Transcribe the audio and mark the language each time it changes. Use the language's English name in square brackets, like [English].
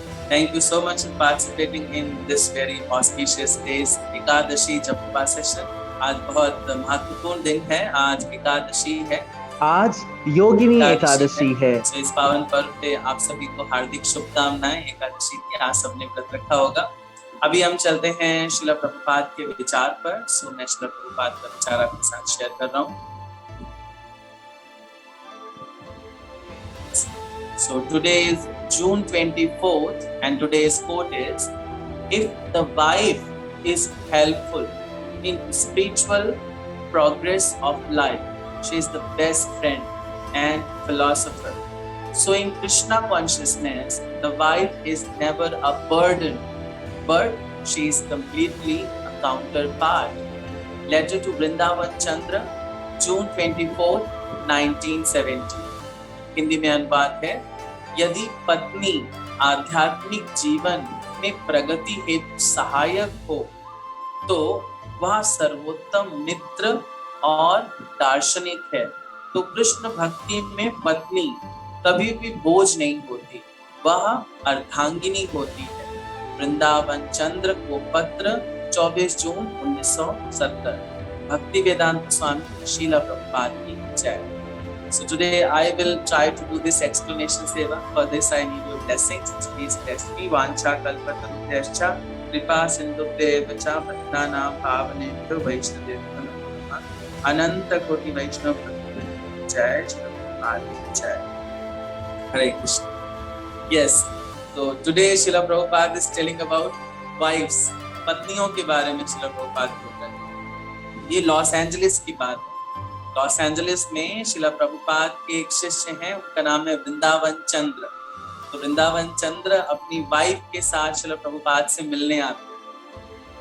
[English] Thank you so much for participating in this very auspicious days [Hindi] Ekadashi जपा session. आज बहुत महत्वपूर्ण दिन है, आज एकादशी है, आज योगिनी एकादशी है। तो इस पावन पर्व पे आप सभी को हार्दिक शुभकामनाएं। एकादशी की आज सबने व्रत रखा होगा। अभी हम चलते हैं श्रील प्रभुपाद के विचार पर। सो मैं श्रील प्रभुपाद का विचार आपके साथ शेयर कर रहा हूँ। [English] So today is June 24th and today's quote is, if the wife is helpful in spiritual progress of life, she is the best friend and philosopher. So in Krishna consciousness, the wife is never a burden, but she is completely a counterpart. Letter to Vrindavan Chandra, June 24th, 1970. [Hindi] Hindi में अनुवाद है, यदि पत्नी आध्यात्मिक जीवन में प्रगति हेतु सहायक हो तो वह सर्वोत्तम मित्र और दार्शनिक है। तो कृष्ण भक्ति में पत्नी कभी भी बोझ नहीं होती, वह अर्धांगिनी होती है। वृंदावन चंद्र को पत्र 24 जून 1970। भक्ति वेदांत स्वामी श्रील प्रभुपाद की जय। [English] So today I will try to do this explanation seva. For this I need your blessings. Please bless me. [Sanskrit] Vancha kalpatarubhyascha kripa sindhubhyevacha patnanam pavanebhyo vaishnavebhyo namo namah. Ananta koti vaishnav jai Shri Prabhupada jai. Hare Krishna. Yes. [English] So today Srila Prabhupada is telling about wives. [Hindi] पत्नियों के बारे में Srila Prabhupada बोल रहे हैं। ये Los Angeles की बात है। लॉस एंजलिस में श्रील प्रभुपाद के एक शिष्य हैं, उनका नाम है वृंदावन चंद्र। तो वृंदावन चंद्र अपनी वाइफ के साथ श्रील प्रभुपाद से मिलने आते हैं।